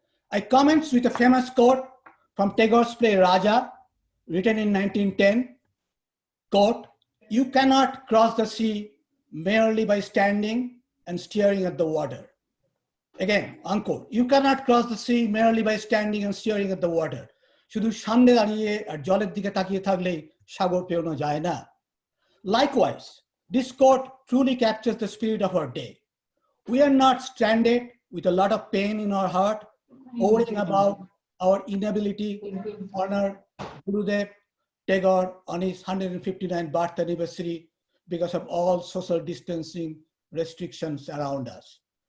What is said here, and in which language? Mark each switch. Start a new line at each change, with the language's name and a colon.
English: I commence with a famous quote from Tagore's play Raja, written in 1910, quote, "You cannot cross the sea merely by standing and staring at the water." Again, unquote. You cannot cross the sea merely by standing and staring at the water.
Bangla: শুধু সামনে দাঁড়িয়ে আর জলের দিকে তাকিয়ে থাকলেই সাগর পেরোনো যায় না.
English: Likewise, this quote truly captures the spirit of our day. We are not stranded with a lot of pain in our heart, worrying about our inability to honor Gurudev Tagore on his 159th birth anniversary because of all social distancing restrictions around us.